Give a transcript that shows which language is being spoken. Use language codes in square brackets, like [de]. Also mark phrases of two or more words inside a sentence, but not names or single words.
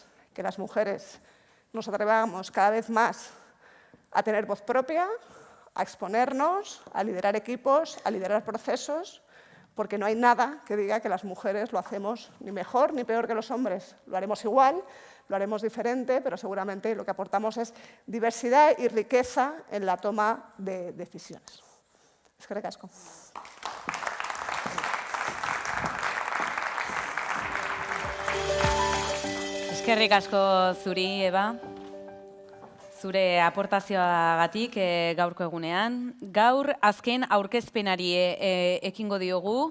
[es] Que las mujeres nos atrevamos cada vez más a tener voz propia, a exponernos, a liderar equipos, a liderar procesos, porque no hay nada que diga que las mujeres lo hacemos ni mejor ni peor que los hombres. Lo haremos igual, lo haremos diferente, pero seguramente lo que aportamos es diversidad y riqueza en la toma de decisiones. [eu] Eskerrik asko. Eskerrik asko zuri, Eba, zure aportazioagatik gaurko egunean. Gaur azken aurkezpenari ekingo diogu.